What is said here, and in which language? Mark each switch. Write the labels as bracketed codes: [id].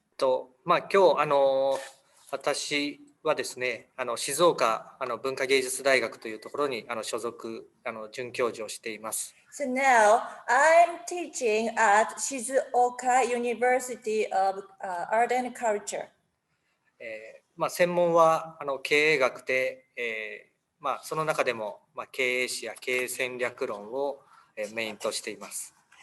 [ja] 今日私はですね、静岡文化芸術大学というところに所属准教授をしています。 [en] So now I'm teaching at Shizuoka University of Art and Culture. [ja] 専門は経営学で、その中でも経営史や経営戦略論をメインとしています。